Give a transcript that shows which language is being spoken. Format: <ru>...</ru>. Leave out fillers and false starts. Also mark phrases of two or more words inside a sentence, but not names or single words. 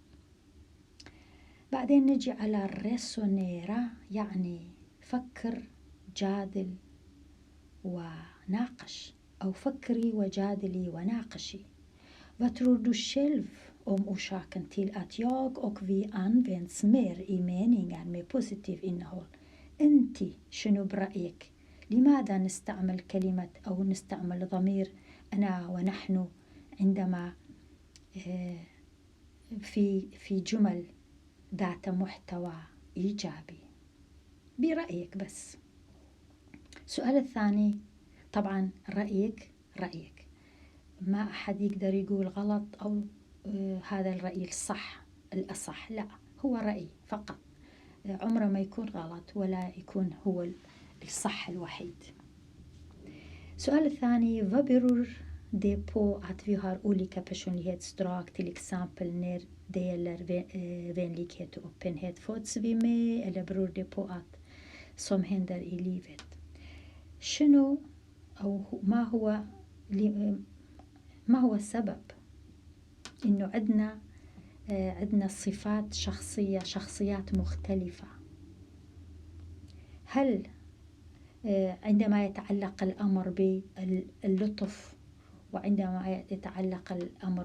<ar>بعدين نجي على الريسونيرا، يعني فكر، جادل وناقش، أو فكري وجادلي وناقشي.</ar> <sv>Vad tror du själv om orsaken till att jag och vi används mer i meningar med positiv innehåll؟</sv> <ar>أنت شنو برأيك؟ لماذا نستعمل كلمة أو نستعمل ضمير أنا ونحن عندما في جمل ذات محتوى إيجابي؟ برأيك بس. السؤال الثاني، طبعا رأيك، ما أحد يقدر يقول غلط أو هذا الرأي الصح الأصح، لا، هو رأي فقط، عمره ما يكون غلط ولا يكون هو الصح الوحيد. السؤال الثاني،</ar> <sv>vad beror det på att vi har olika personlighetsdrag, till exempel när det gäller vänlighet och öppenhet? Föds vi med eller beror det på att som händer i livet؟</sv> <ar>شنو أو ما هو السبب إنه عندنا صفات شخصيات مختلفة؟ هل عندما يتعلق الأمر باللطف، وعندما يتعلق الأمر</ar>